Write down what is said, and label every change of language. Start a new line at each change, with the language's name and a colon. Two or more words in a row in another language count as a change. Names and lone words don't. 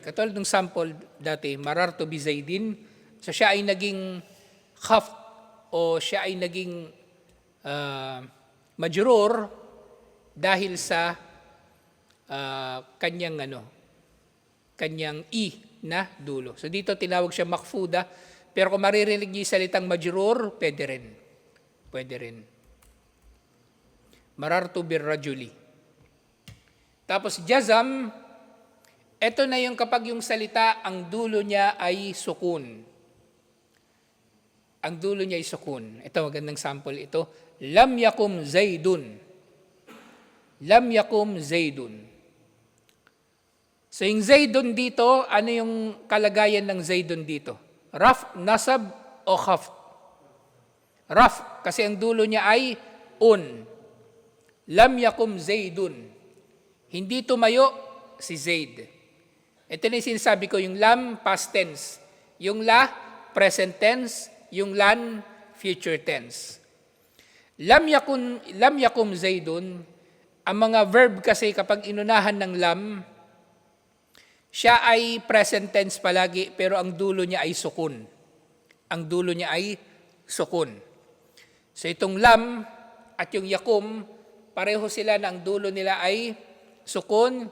Filipino: Katulad ng sample dati,
Arabic: مررت بزيد.
Filipino: So siya ay naging khaft o siya ay naging majrur dahil sa kanyang i na dulo. So dito tinawag siya makfuda, pero kung maririnig niyo yung salitang majrur, pwede rin. Pwede rin.
Arabic: مررت بالرجل.
Filipino: Tapos jazam, ito na yung kapag yung salita, ang dulo niya ay sukun. Ang dulo niya ay sukun. Ito, magandang sample ito.
Arabic: لم يقم زيد لم يقم زيد.
Filipino: So yung Zaidun dito, ano yung kalagayan ng Zaidun dito? Raf, nasab, o khaft? Raf, kasi ang dulo niya ay un.
Arabic: لم يقم زيد.
Filipino: Hindi tumayo si Zaid. Ito na yung sinasabi ko, yung lam,
English: past tense.
Filipino: Yung la,
English: present tense.
Filipino: Yung lan,
English: future tense.
Arabic: لم يقم زيد,
Filipino: ang mga verb kasi kapag inunahan ng lam, siya ay
English: present tense
Filipino: palagi, pero ang dulo niya ay sukun. Ang dulo niya ay sukun. So itong lam at yung yakum, pareho sila na ang dulo nila ay sukun.